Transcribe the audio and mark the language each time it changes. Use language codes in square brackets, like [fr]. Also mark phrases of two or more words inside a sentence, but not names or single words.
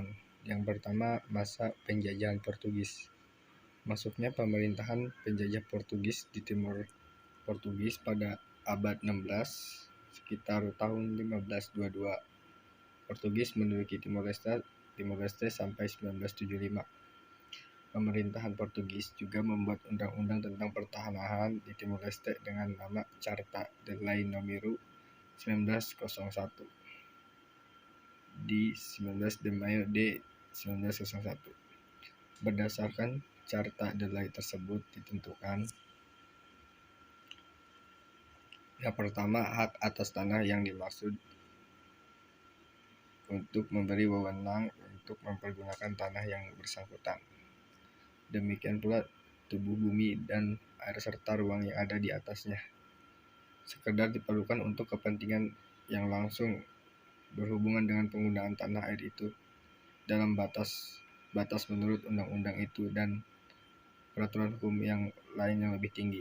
[id] Yang pertama, masa penjajahan Portugis. Masuknya pemerintahan penjajah Portugis di Timor Portugis pada abad 16 sekitar tahun 1522. Portugis menduduki Timor Leste sampai 1975. Pemerintahan Portugis juga membuat undang-undang tentang pertahanan di Timor Leste dengan nama Carta de Lei Número 1901 di 19 [pt] de Mayo de [id] 1901. Berdasarkan Carta de Lei tersebut ditentukan yang pertama, hak atas tanah yang dimaksud untuk memberi wewenang untuk mempergunakan tanah yang bersangkutan. Demikian pula tubuh bumi dan air serta ruang yang ada di atasnya sekedar diperlukan untuk kepentingan yang langsung berhubungan dengan penggunaan tanah air itu dalam batas menurut undang-undang itu dan peraturan hukum yang lain yang lebih tinggi.